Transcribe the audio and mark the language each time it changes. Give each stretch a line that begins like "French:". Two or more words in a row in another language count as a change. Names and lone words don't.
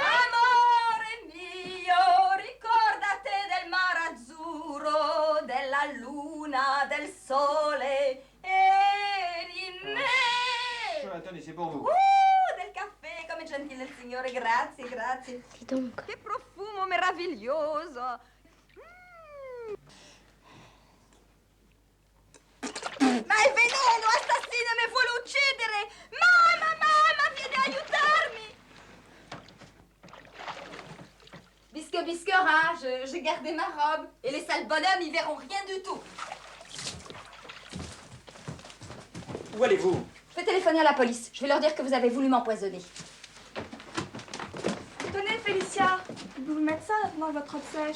Italian: Amore mio, ricordate del mare azzurro, della luna, del sole e di me.
French: Attendez, c'est pour vous.
Italian: Del caffè, come gentile il signore, grazie, grazie.
French: Dis donc.
Italian: Che profumo meraviglioso. Ma è veleno, assassino, mi vuole uccidere! Mamma, vieni a aiutarmi!
French: Bisquera, j'ai gardé ma robe. Et les sales bonhommes, ils verront rien du tout. Où allez-vous? Je vais téléphoner à la police. Je vais leur dire que vous avez voulu m'empoisonner. Tenez, Félicia, vous pouvez mettre ça dans votre robe sèche.